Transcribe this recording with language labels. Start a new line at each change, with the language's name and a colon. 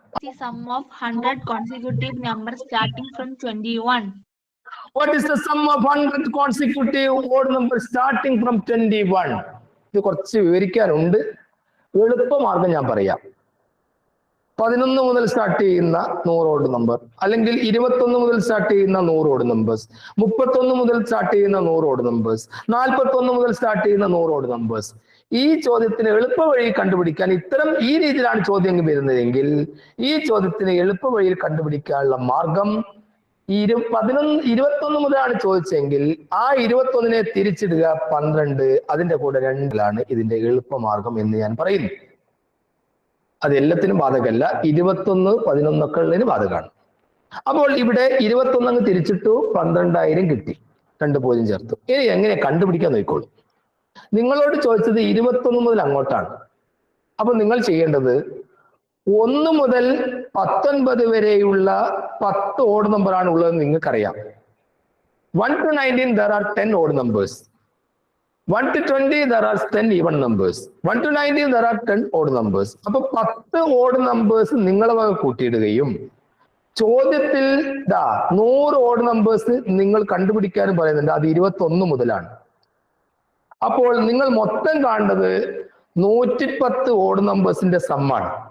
English: The sum of 100 consecutive numbers starting from 21. What is the sum of 100 consecutive odd numbers starting from 21?
Malayalam: ഇത് കുറച്ച് വിവരിക്കാനുണ്ട്. എളുപ്പമാർഗം ഞാൻ പറയാം. 11 മുതൽ start ചെയ്യുന്ന 100 ഓഡ് നമ്പർ, അല്ലെങ്കിൽ 21 മുതൽ സ്റ്റാർട്ട് ചെയ്യുന്ന 100 ഓഡ് നമ്പേഴ്സ്, 31 മുതൽ സ്റ്റാർട്ട് ചെയ്യുന്ന 100 ഓഡ് നമ്പേഴ്സ്, 41 മുതൽ സ്റ്റാർട്ട് ചെയ്യുന്ന 100 ഓഡ് നമ്പേഴ്സ്. ഈ ചോദ്യത്തിന് എളുപ്പ വഴി കണ്ടുപിടിക്കാൻ ഈ രീതിയിലാണ് ചോദ്യം വരുന്നതെങ്കിൽ ഈ ചോദ്യത്തിന് എളുപ്പ വഴിയിൽ കണ്ടുപിടിക്കാനുള്ള മാർഗം 21 മുതലാണ് ചോദിച്ചെങ്കിൽ ആ 21 തിരിച്ചിടുക 12, അതിന്റെ കൂടെ 2 ഇതിന്റെ എളുപ്പമാർഗം എന്ന് ഞാൻ പറയുന്നു. അത് എല്ലാത്തിനും ബാധകമല്ല, 21, 11 ഒക്കെ ഉള്ളതിന് ബാധകമാണ്. അപ്പോൾ ഇവിടെ 21 അങ്ങ് തിരിച്ചിട്ടു, 12,000 കിട്ടി, 2 0 ചേർത്തു. ഇനി എങ്ങനെ കണ്ടുപിടിക്കാൻ നോക്കിക്കോളൂ. നിങ്ങളോട് ചോദിച്ചത് 21 മുതൽ അങ്ങോട്ടാണ്. അപ്പൊ നിങ്ങൾ ചെയ്യേണ്ടത് 1 മുതൽ 19 വരെയുള്ള 10 ഓഡ് നമ്പർ ആണ് ഉള്ളതെന്ന് നിങ്ങൾക്കറിയാം.
English: 1 to 19 there are 10 odd numbers. 1 to 20 there are 10 even numbers. 1 to 19 there are 10 odd numbers.
Malayalam: അപ്പൊ 10 odd numbers നിങ്ങളെ വക കൂട്ടിയിടുകയും ചോദ്യത്തിൽ 100 odd numbers നിങ്ങൾ കണ്ടുപിടിക്കാനും പറയുന്നുണ്ട്. അത് 21 മുതലാണ്. അപ്പോൾ നിങ്ങൾ മൊത്തം കാണേണ്ടത് 110 ഓഡ് നമ്പേഴ്സിന്റെ സമ്മാണ്.